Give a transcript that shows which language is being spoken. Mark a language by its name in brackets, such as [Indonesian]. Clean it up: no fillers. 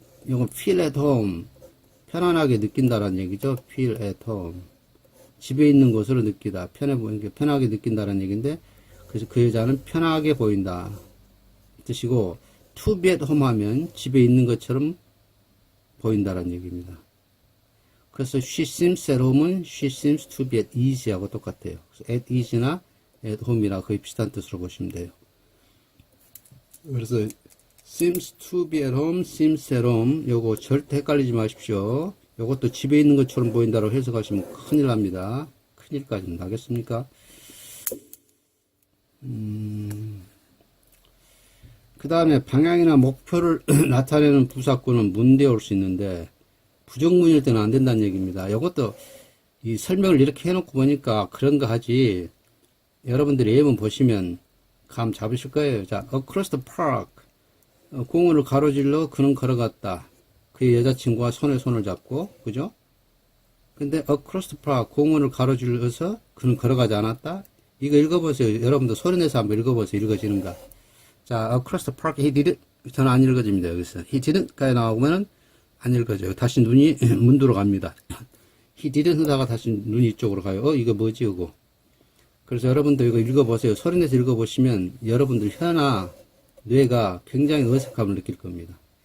[Korean] 이건 feel at home, 편안하게 느낀다라는 얘기죠. feel at home, 집에 있는 것으로 느끼다, 편하게 느낀다라는 얘기인데, 그래서 그 여자는 편하게 보인다 뜻이고, to be at home 하면 집에 있는 것처럼 보인다라는 얘기입니다. [English] 그래서 she seems at home은 she seems to be at ease 하고 똑같아요. [Korean] 그래서 at ease나 at home이랑 거의 비슷한 뜻으로 보시면 돼요. 그래서 seems to be at home, seems at home, 요거 절대 헷갈리지 마십시오. 요것도 집에 있는 것처럼 보인다고 해석하시면 큰일 납니다. 큰일까지 나겠습니까? 그 다음에 방향이나 목표를 나타내는 부사구는 문대에 올 수 있는데 부정문일 때는 안 된다는 얘기입니다. 이것도 이 설명을 이렇게 해놓고 보니까 그런 거 하지, 여러분들이 예문 보시면 감 잡으실 거예요. 자, across the park, 공원을 가로질러 그는 걸어갔다. 그의 여자친구와 손에 손을 잡고, 그죠? 근데 across the park, 공원을 가로질러서 그는 걸어가지 않았다. 이거 읽어보세요. 여러분들 소리 내서 한번 읽어보세요. 읽어지는가? 자, across the park, he didn't, 저는 안 읽어집니다. 여기서 he didn't 까지 나오면은 안 읽어져요. 다시 눈이 문두로 갑니다. he didn't 하다가 다시 눈이 이쪽으로 가요. 이거 뭐지 이거? 그래서 여러분들 이거 읽어보세요. 소리 내서 읽어보시면 여러분들 혀나 뇌가 굉장히 어색함을 느낄 겁니다.